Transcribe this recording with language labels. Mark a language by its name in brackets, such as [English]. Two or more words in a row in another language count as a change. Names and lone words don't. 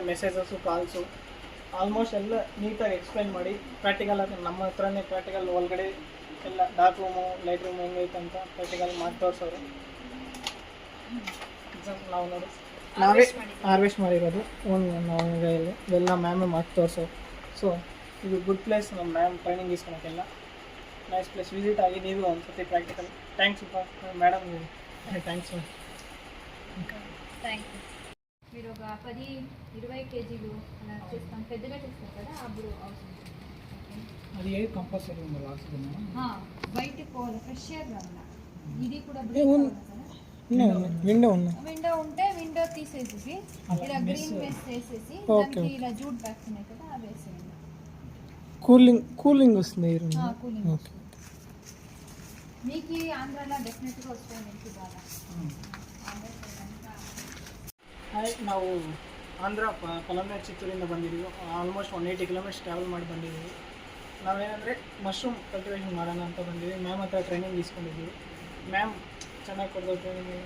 [Kannada] ಮೆಸೇಜಸ್ಸು, ಕಾಲ್ಸು, ಆಲ್ಮೋಸ್ಟ್ ಎಲ್ಲ ನೀಟಾಗಿ ಎಕ್ಸ್ಪ್ಲೈನ್ ಮಾಡಿ ಪ್ರಾಕ್ಟಿಕಲ್ ಆಗಿ ನಮ್ಮ ಹತ್ರನೇ ಪ್ರಾಕ್ಟಿಕಲ್ ಒಳಗಡೆ ಎಲ್ಲ [English] dark room, light room [Kannada] ಹೆಂಗೈತೆ ಅಂತ ಪ್ರಾಕ್ಟಿಕಲ್ ಮಾಡಿ ತೋರಿಸೋರು. ಎಕ್ಸಾಂಪಲ್ ನಾವು ನೋಡಿ ನಾವೇ ಹಾರ್ವೆಸ್ಟ್ ಮಾಡಿರೋದು ನಾವು ಎಲ್ಲ ಮ್ಯಾಮೇ ಮಾಡಿ ತೋರಿಸೋರು. ಸೊ ಇದು [English] good place. [Kannada] ನಮ್ಮ ಮ್ಯಾಮ್ ಟ್ರೈನಿಂಗ್ ಇಸ್ಕೊಳಕ್ಕೆಲ್ಲ [English] nice place. [Kannada] ವಿಸಿಟ್ ಆಗಿ ನೀವು ಒಂದು సతి [English] practical. Thanks madam. Thanks ma'am. Thank you. [Telugu] మీరు ఒక 10-20 కేజీలు అలా చేస్తాం, పెద్దగా చేస్తాం కదా, అప్పుడు అవసరం. అది ఏ కంపల్సరీ ఉందా లాస్ట్ బయటికి పోవాలి, ఫ్రెష్గా ఉండాలి. ఇది కూడా విండో ఉంటే విండో తీసేసి ఇలా [English] green mesh [Telugu] వేసేసి దానికి ఇలా [English] jute bags [Telugu] ఉన్నాయి కదా, అవి వేసేయండి. కూలింగ్ వస్తుంది. కూలింగ్ వస్తుంది. మీకు ఆంధ్రాలో డెఫినెట్గా వస్తుంది. మీకు బాగా [Kannada] ಹಾಯ್, ನಾವು ಆಂಧ್ರ ಪಲಂನ ಚಿತ್ತೂರಿಂದ ಬಂದಿದ್ದೀವಿ. ಆಲ್ಮೋಸ್ಟ್ 180 [English] kilometers travel [Kannada] ಮಾಡಿ ಬಂದಿದ್ದೀವಿ. ನಾವೇನಂದರೆ [English] mushroom cultivation [Kannada] ಮಾಡೋಣ ಅಂತ ಬಂದಿದ್ದೀವಿ. ಮ್ಯಾಮ್ ಹತ್ರ ಟ್ರೈನಿಂಗ್ ಇಸ್ಕೊಂಡಿದ್ದೀವಿ. ಮ್ಯಾಮ್ ಚೆನ್ನಾಗಿ ಕೊಡ್ತಾರೆ ಟ್ರೈನಿಂಗ್.